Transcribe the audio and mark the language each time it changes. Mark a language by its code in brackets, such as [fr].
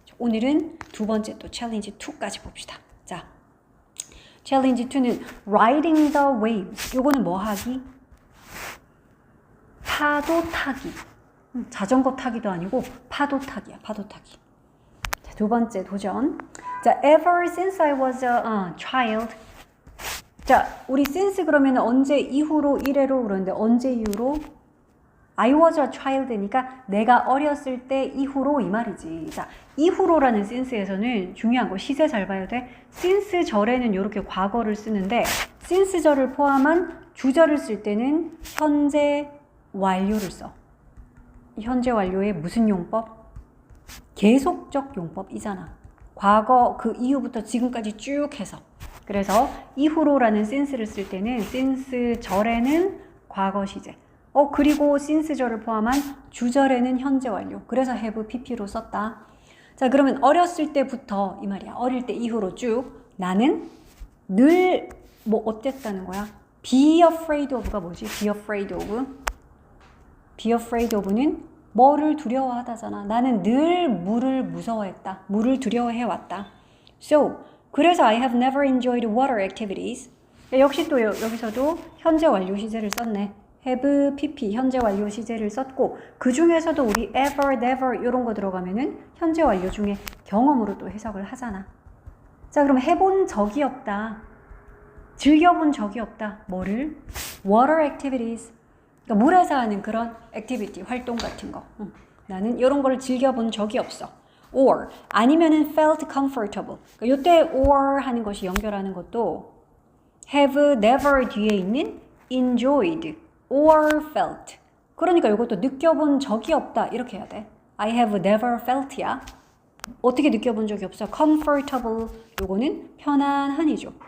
[ko] 오늘은 두 번째 또 챌린지 2까지 봅시다. 자, 챌린지 2는 [en] riding the waves. [ko] 요거는 뭐 하기? 파도 타기. 자전거 타기도 아니고 파도 타기야. 파도 타기. 자, 두 번째 도전. [en] 자, ever since I was a child. [ko] 자, 우리 since 그러면 언제 이후로 이래로 그러는데 언제 이후로? I was a child니까 내가 어렸을 때 이후로 이 말이지. 자, 이후로라는 since에서는 중요한 거 시제 잘 봐야 돼. since 절에는 이렇게 과거를 쓰는데 since 절을 포함한 주절을 쓸 때는 현재 완료를 써. 현재 완료의 무슨 용법? 계속적 용법이잖아. 과거 그 이후부터 지금까지 쭉 해서. 그래서 이후로라는 since를 쓸 때는 since 절에는 과거 시제. 그리고 since 절을 포함한 주절에는 현재 완료. 그래서 have pp로 썼다. 자, 그러면 어렸을 때부터 이 말이야. 어릴 때 이후로 쭉 나는 늘 뭐 어땠다는 거야? [en] Be afraid of가 뭐지? Be afraid of. [ko] Be afraid of는 뭐를 두려워하다잖아. 나는 늘 물을 무서워했다. 물을 두려워해왔다. [en] So, 그래서 I have never enjoyed water activities. [ko] 역시 또 여기서도 현재 완료 시제를 썼네. have, pp, 현재 완료 시제를 썼고 그 중에서도 우리 ever, never 이런 거 들어가면은 현재 완료 중에 경험으로 또 해석을 하잖아. 자, 그럼 해본 적이 없다. 즐겨본 적이 없다. 뭐를? [en] water activities. [ko] 그러니까 물에서 하는 그런 액티비티, 활동 같은 거. 나는 이런 걸 즐겨본 적이 없어. [en] or 아니면은 felt comfortable. [ko] 그러니까 요때 or 하는 것이 연결하는 것도 have, never 뒤에 있는 enjoyed or felt. 그러니까 이것도 느껴본 적이 없다. 이렇게 해야 돼. [en] I have never felt야. [ko] 어떻게 느껴본 적이 없어? comfortable. 요거는 편안한이죠.